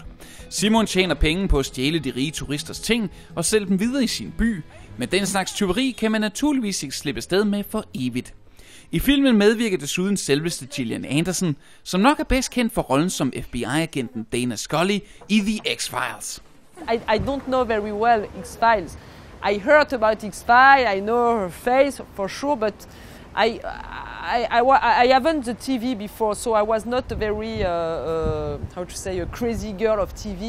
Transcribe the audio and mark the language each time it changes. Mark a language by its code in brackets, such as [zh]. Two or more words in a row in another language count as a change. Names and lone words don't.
[da] Simon tjener penge på at stjæle de rige turisters ting og sælge dem videre i sin by, men den slags tyveri kan man naturligvis ikke slippe afsted med for evigt. I filmen medvirker desuden selveste Gillian Anderson, som nok er bedst kendt for rollen som FBI-agenten Dana Scully i The X-Files. [en] I don't know very well X-Files. I heard about X-Files, I know her face for sure, but I haven't the TV before, so I was not a very, a crazy girl of TV.